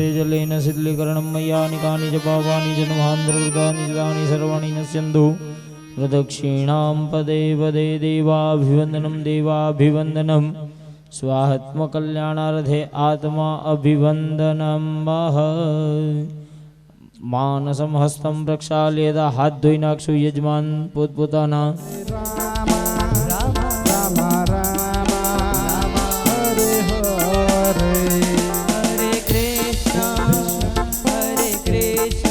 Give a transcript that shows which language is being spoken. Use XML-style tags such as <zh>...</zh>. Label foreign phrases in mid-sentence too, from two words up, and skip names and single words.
<sa>जलेन शीतलीकरणं मया निकानि च पापानि जन्मान्तरकृतानि चितानि सर्वाणि नश्यन्तु। प्रदक्षिणां पदे पदे देवाभिवन्दनं देवाभिवन्दनं। स्वाहात्मकल्याणार्थे आत्मा अभिवन्दनं वः। मानसं हस्तं प्रक्षाल्य</sa> <gu>હાથ ધોઈને નાખશું યજમાન પોતપોતાના।</gu> <sa>राम राम राम राम राम हरे हरे, हरे कृष्ण</sa>